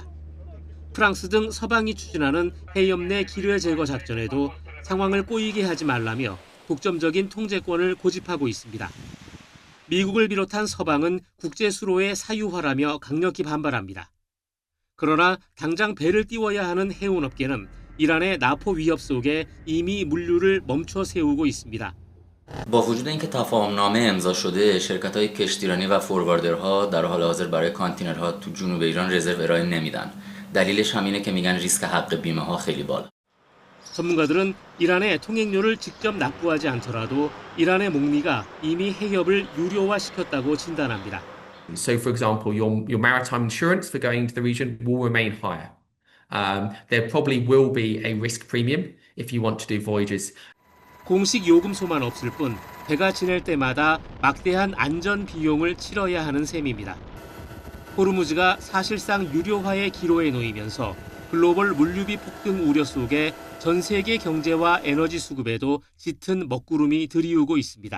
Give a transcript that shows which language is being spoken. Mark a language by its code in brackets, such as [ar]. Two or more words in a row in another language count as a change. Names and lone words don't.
[ko] 프랑스 등 서방이 추진하는 해협 내 기뢰 제거 작전에도 상황을 꼬이게 하지 말라며 독점적인 통제권을 고집하고 있습니다. 미국을 비롯한 서방은 국제 수로의 사유화라며 강력히 반발합니다. 그러나 당장 배를 띄워야 하는 해운업계는 이란의 나포 위협 속에 이미 물류를 멈춰 세우고 있습니다. [fa] با وجود اینکه تفاهمنامه امضا شده شرکت‌های کشتیرانی و فورواردرها در حال حاضر برای کانتینرها تو جنوب ایران رزرو ارائه نمیدن. دلیلش همینه که میگن ریسک حق بیمه‌ها خیلی بالا. [ko] 전문가들은 이란의 통행료를 직접 납부하지 않더라도 이란의 목리가 이미 해협을 유료화시켰다고 진단합니다. [en] So, for example, your maritime insurance for going to the region will remain higher. There probably will be a risk premium if you want to do voyages. [ko] 공식 요금소만 없을 뿐 배가 지낼 때마다 막대한 안전 비용을 치러야 하는 셈입니다. 호르무즈가 사실상 유료화의 기로에 놓이면서 글로벌 물류비 폭등 우려 속에 전 세계 경제와 에너지 수급에도 짙은 먹구름이 들이우고 있습니다.